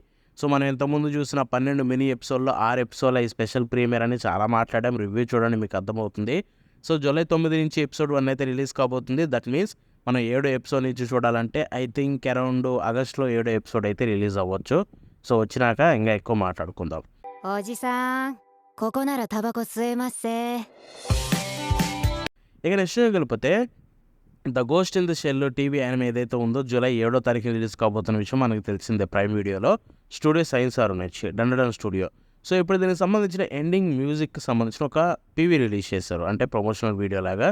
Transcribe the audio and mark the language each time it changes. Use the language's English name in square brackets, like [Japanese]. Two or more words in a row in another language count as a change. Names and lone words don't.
[Telugu] సో మనం ఇంతకుముందు చూసిన 12 మినీ ఎపిసోడ్లో 6 ఎపిసోడ్ల ఈ [English] special premiere [Telugu] అని చాలా మాట్లాడాం. రివ్యూ చూడండి, మీకు అర్థమవుతుంది. సో జూలై 9 నుంచి ఎపిసోడ్ 1 అయితే రిలీజ్ కాబోతుంది. [English] that means [Telugu] మనం 7 ఎపిసోడ్ నుంచి చూడాలంటే [English] I think around [Telugu] ఆగస్ట్లో 7 ఎపిసోడ్ అయితే రిలీజ్ అవ్వచ్చు. సో వచ్చినాక ఇంకా ఎక్కువ మాట్లాడుకుందాం. [Japanese] おじさん、ここならタバコ吸えますせ。 [Telugu] ఇక నెక్స్ట్ వెళ్ళిపోతే ద గోస్ట్ ఇన్ ద షెల్ టీవీ యానిమే ఏదైతే ఉందో జూలై 7వ తారీఖున రిలీజ్ కాబోతున్న విషయం మనకు తెలిసిందే. ప్రైమ్ వీడియోలో స్టూడియో సైన్స్ ఆర్ నుంచి డండన్ స్టూడియో. సో ఇప్పుడు దీనికి సంబంధించిన ఎండింగ్ మ్యూజిక్కి సంబంధించిన ఒక పీవీ రిలీజ్ చేశారు, అంటే [English] promotional video [Telugu] లాగా.